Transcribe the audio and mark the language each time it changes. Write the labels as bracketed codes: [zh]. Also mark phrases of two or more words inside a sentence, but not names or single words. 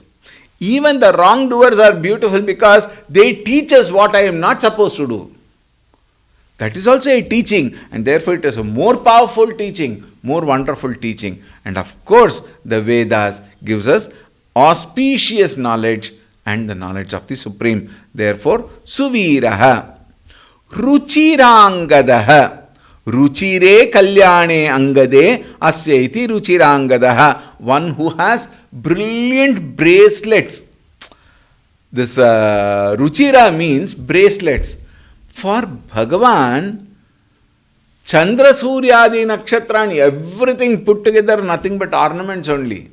[en] Even the wrongdoers are beautiful because they teach us what I am not supposed to do. That is also a teaching, and therefore it is a more powerful teaching, more wonderful teaching. And of course, the Vedas gives us auspicious knowledge and the knowledge of the Supreme. Therefore, [sa] Suviraha. Ruchirangadaha. Ruchire kalyane angade asya iti ruchirangadaha. [en] One who has brilliant bracelets. This Ruchira means bracelets. For Bhagavan, [sa] Chandra Suryadi Nakshatrani, [en] everything put together, nothing but ornaments only.